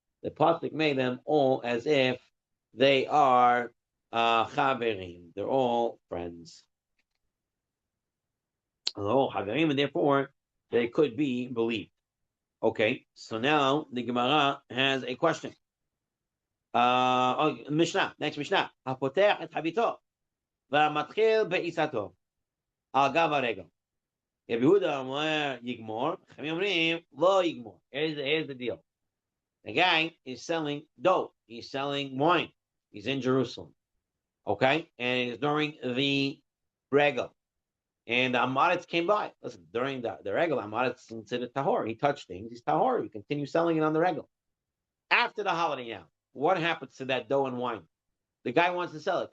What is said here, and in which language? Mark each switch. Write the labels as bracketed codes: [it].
[en] The pasuk made them all as if they are chaverim. They're all friends. Oh, haverim, and therefore they could be believed. Okay, so now the Gemara has a question. Mishnah, next Mishnah. [he] הפותח את חביתו והמתחיל בעיסתו על גב הרגל. רבי יהודה אומר יגמור, חכמים אומרים לא יגמור. [en] Here's the deal. The guy is selling dough. He's selling wine. He's in Jerusalem. Okay? And it's during the regal. And the Amaretz came by. Listen, during the regal, Amaretz considered tahor. He touched things. He's tahor. He continues selling it on the regal. After the holiday now, what happens to that dough and wine? The guy wants to sell it.